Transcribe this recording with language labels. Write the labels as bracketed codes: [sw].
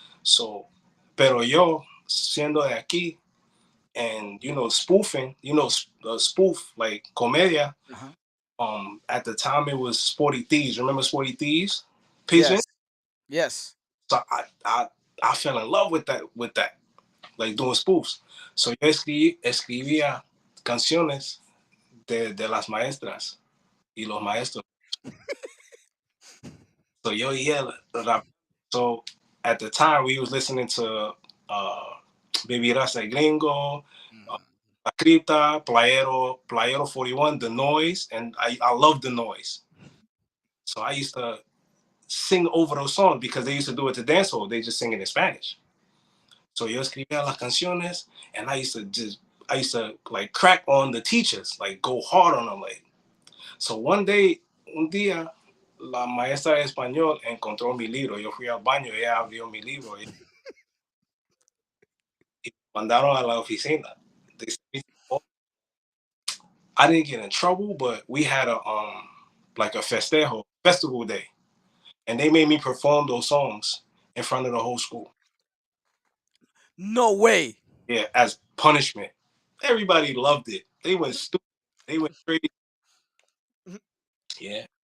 [es] So, pero yo, siendo de aquí, [en] and spoofing, spoof like [es] comedia. [en] Uh-huh. At the time it was Sporty Thieves. Remember Sporty Thieves? Pigeon. Yes. Yes. So I fell in love with that, like doing spoofs. [es] So yo escribía canciones de las maestras y los maestros. [en] So yo, yeah, rap. So at the time we was listening to uh [es] Beberás el Gringo, uh, Mhm. [en] La Cripta, Playero 41, The Noise, and I love The Noise. So I used to sing over those songs because they used to do it to dance hall. They just sing it in Spanish. So [es] yo escribía las canciones, [en] and I used to like crack on the teachers, like go hard on them, like. So one day, [es] un día, la maestra de español encontró mi libro. Yo fui al baño, ella abrió mi libro y mandaron a la oficina. [en] I didn't get in trouble, but we had a like a festival day, and they made me perform those songs in front of the whole school. No way. Yeah, as punishment. Everybody loved it. They went stupid. They went crazy. Yeah,